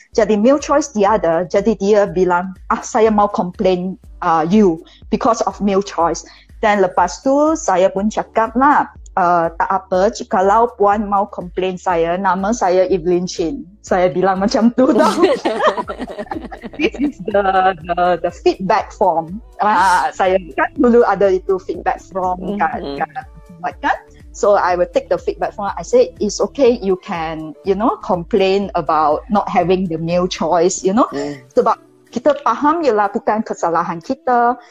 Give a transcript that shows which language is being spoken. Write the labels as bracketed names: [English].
[Malay] Jadi meal choice dia ada. Jadi dia bilang, saya mau complain you [English] because of meal choice. [Malay] Dan lepas tu saya pun cakap lah, tak apa, jikalau puan mau complain saya, nama saya Evelyn Chin. Saya bilang macam tu tau. [English] This is the feedback form. [Malay] Saya kan dulu ada itu feedback form kan. [English] So I will take the feedback form. I say it's okay. You can, complain about not having the meal choice. [Malay] Sebab kita faham ialah bukan kesalahan kita.